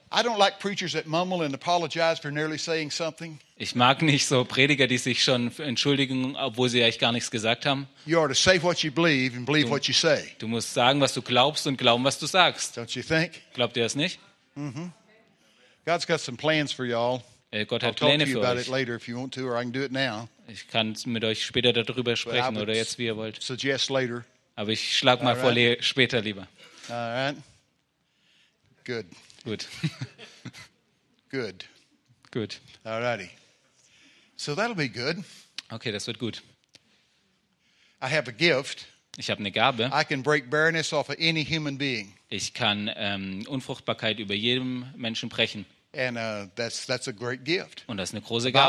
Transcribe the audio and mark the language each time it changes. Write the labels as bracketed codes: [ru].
[en] I don't like preachers that mumble and apologize for nearly saying something. [de] Ich mag nicht so Prediger, die sich schon entschuldigen, obwohl sie eigentlich gar nichts gesagt haben. [en] You ought to say what you believe and believe what you say. [de] Du musst sagen, was du glaubst und glauben, was du sagst. [en] Don't you think? [de] Glaubt ihr es nicht? [en] Mm-hmm. God's got some plans for y'all. [de] Gott hat Pläne für euch. [en] I'll talk to you about it later if you want to, or I can do it now. [de] Ich kann mit euch später darüber sprechen oder jetzt, wie ihr wollt. [en] Suggest later. [de] Aber ich schlag mal vor, später lieber. [en] All right. Good. [de] Gut. [en] Good. Good. All righty. So that'll be good. [de] Okay, das wird gut. [en] I have a gift. [de] Ich habe eine Gabe. [en] I can break barrenness off of any human being. [de] Ich kann Unfruchtbarkeit über jedem Menschen brechen. [en] And that's a great gift. [de] Und das ist eine große Gabe.